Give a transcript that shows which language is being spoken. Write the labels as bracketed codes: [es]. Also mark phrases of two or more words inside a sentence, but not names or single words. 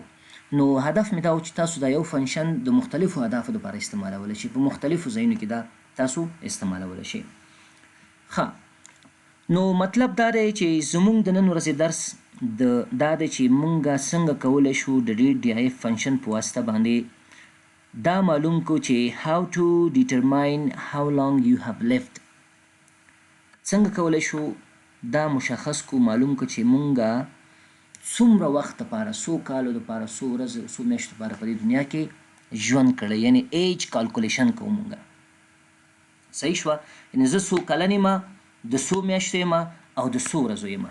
[ps] نو هدف مې دا و چې تاسو دا یو فنکشن د مختلفو اهدافو لپاره استعمالولی شئ، په مختلفو ځایونو کې دا تاسو استعمالولی شئ. نو مطلب دا دی چې زموږ د نن ورځې درس دا دی چې مونږ څنګه کولی شو د [en] date function [ps] په واسطه باندې دا معلوم کړو چې [en] how to determine how long you have left. [ps] څنګه کولی شو دا مشخص کو معلوم کړو چې مونږ څومره وخت لپاره څو کالو لپاره څو ورځې څو میاشتو لپاره په دې دنیا کې ژوند کړی، یعنی [en] age calculation [ps] کوو مونږ. صحیح شوه؟ یعنی زه څو کلن یم، د څو میاشتو یم او د څو ورځو یم.